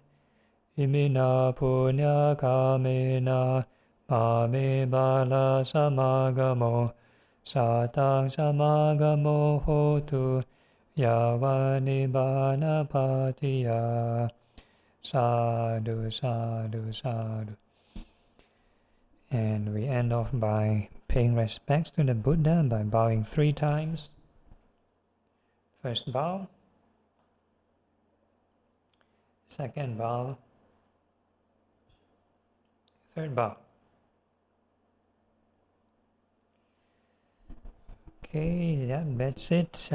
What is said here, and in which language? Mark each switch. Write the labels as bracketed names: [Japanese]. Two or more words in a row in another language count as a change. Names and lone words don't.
[Pali] Imina punya kamena mame bala samagamo satang samagamo hotu yavani bana patiya. Sadhu, sadhu, sadhu. [English] And we end off by paying respects to the Buddha by bowing 3 times. First bow. Second bow. Third bow. Okay, yeah, that's it.